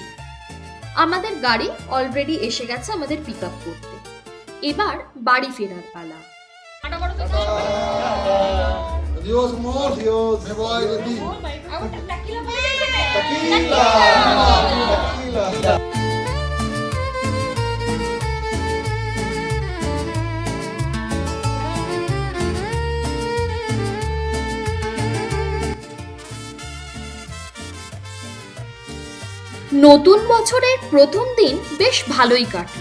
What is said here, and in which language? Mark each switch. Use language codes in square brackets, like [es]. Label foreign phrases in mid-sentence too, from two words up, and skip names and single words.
[bn] আমাদের গাড়ি অলরেডি এসে গেছে আমাদের [en] pick up [bn] করতে। এবার বাড়ি ফেরার পালা। [es] Adiós, amor. Adiós. Me voy de ti. Tequila. Tequila. [bn] নতুন বছরের প্রথম দিন বেশ ভালোই কাটলো।